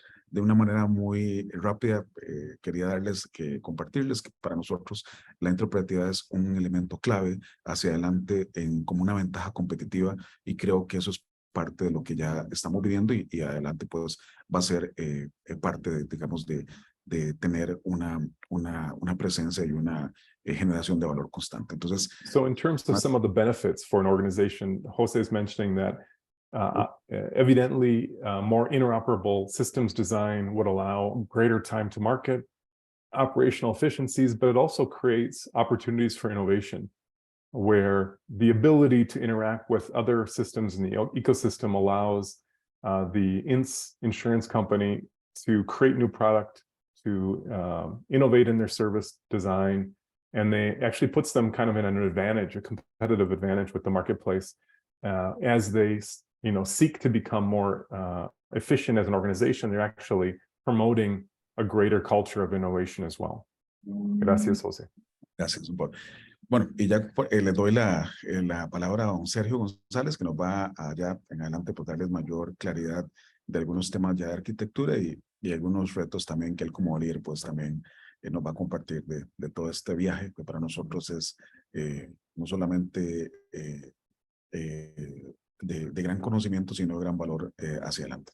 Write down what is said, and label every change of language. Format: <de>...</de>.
<es>de una manera muy rápida, quería compartirles que para nosotros la interoperabilidad es un elemento clave hacia adelante como una ventaja competitiva, y creo que eso es parte de lo que ya estamos viviendo, y adelante pues va a ser parte de, digamos, de tener una presencia y una generación de valor constante. Entonces,</es> <en>so in terms of some of the benefits for an organization, Jose is mentioning that evidently more interoperable systems design would allow greater time to market, operational efficiencies, but it also creates opportunities for innovation, where the ability to interact with other systems in the ecosystem allows the insurance company to create new product, to innovate in their service design, and they actually puts them kind of in an advantage, a competitive advantage with the marketplace, as they seek to become more efficient as an organization. They're actually promoting a greater culture of innovation as well.</en> <es>Gracias, Jose. Gracias. Bueno, y ya le doy la palabra a don Sergio González, que nos va allá en adelante por darles mayor claridad de algunos temas ya de arquitectura y algunos retos también que él como líder pues también nos va a compartir de todo este viaje, que para nosotros es no solamente de gran conocimiento, sino de gran valor hacia adelante.</es>